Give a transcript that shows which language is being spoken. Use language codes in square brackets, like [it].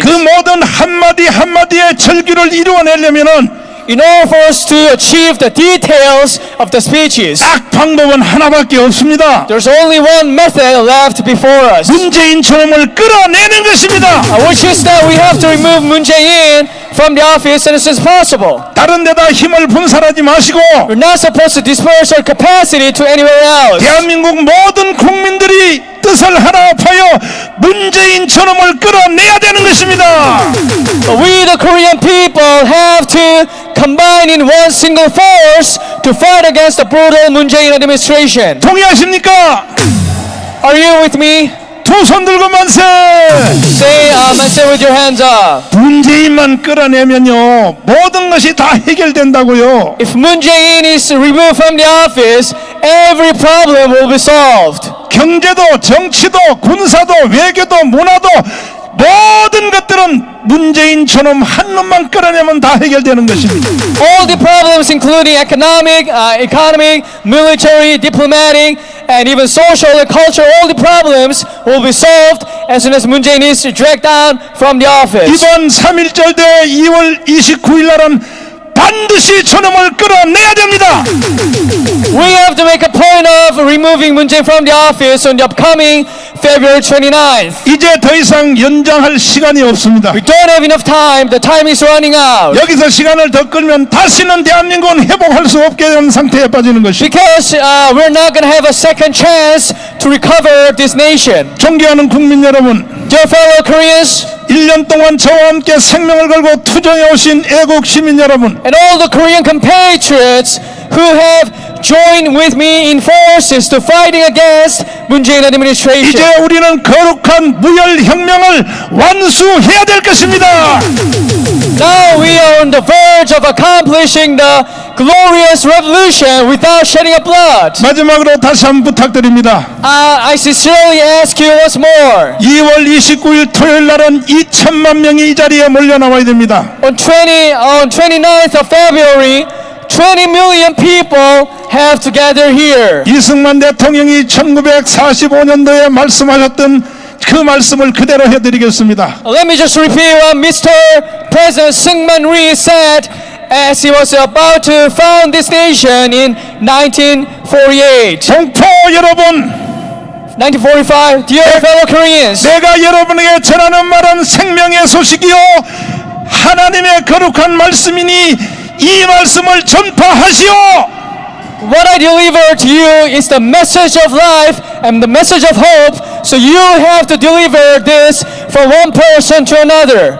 [ko] 그 모든 한마디 한마디의 절규를 이루어내려면은 [en] In order for us to achieve the details of the speeches, [ko] 딱 방법은 하나밖에 없습니다. [en] there's only one method left before us, [ko] 문재인 저놈을 끌어내는 것입니다. [en] which is that we have to remove Moon Jae-in from the office as soon as possible. [ko] 다른 데다 힘을 분산하지 마시고 [en] We're not supposed to disperse our capacity to anywhere else. [ko] 대한민국 모든 국민들이 뜻을 하나 합하여 문재인 저놈을 끌어내야 되는 것입니다. [en] We, the Korean people, have to combine in one single force to fight against the brutal Moon Jae-in administration. [ko] 동의하십니까? [en] Are you with me? [ko] 두 손 들고 만세! [en] Say manse with your hands up. [ko] 문재인만 끌어내면요 모든 것이 다 해결된다고요. [en] If Moon Jae-in is removed from the office, every problem will be solved. [ko] 경제도 정치도 군사도 외교도 문화도 모든 것들은 문재인 저놈 한 놈만 끌어내면 다 해결되는 것입니다. [en] All the problems, including economic, military, diplomatic, and even social and cultural, all the problems will be solved as soon as Moon Jae-in is dragged down from the office. [ko] 이번 3.1절 대 2월 29일 날은 반드시 저놈을 끌어내야 됩니다. [en] We have to make a point of removing Moon Jae-in from the office on the upcoming February 29th. [ko] 이제 더 이상 연장할 시간이 없습니다. [en] We don't have enough time. The time is running out. [ko] 여기서 시간을 더 끌면 다시는 대한민국은 회복할 수 없게 되는 상태에 빠지는 것입니다. [en] Because we're not going to have a second chance to recover this nation. [ko] 존경하는 국민 여러분, [en] Dear fellow Koreans, [ko] 1년 동안 저와 함께 생명을 걸고 투쟁해 오신 애국 시민 여러분, [en] and all the Korean compatriots who have joined with me in forces to fighting against Moon Jae-in administration. [ko] 이제 우리는 거룩한 무혈혁명을 완수해야 될 것입니다. [en] Now we are on the verge of accomplishing the glorious revolution without shedding of blood. [ko] 마지막으로 다시 한번 부탁드립니다. [en] I sincerely ask you once more. [ko] 2월 29일 토요일 날은 2천만 명이 이 자리에 몰려 나와야 됩니다. [en] On 29th of February, 20 million people have to gather here. [ko] 이승만 대통령이 1945년도에 말씀하셨던 그 말씀을 그대로 해드리겠습니다. [en] Let me just repeat what Mr. President Syngman Rhee said as he was about to found this nation in 1948. [ko] 동포 여러분, [en] 1945, dear fellow Koreans, [ko] 내가 여러분에게 전하는 말은 생명의 소식이요 하나님의 거룩한 말씀이니 이 말씀을 전파하시오. [en] what I deliver to you is the message of life and the message of hope, so you have to deliver this from one person to another.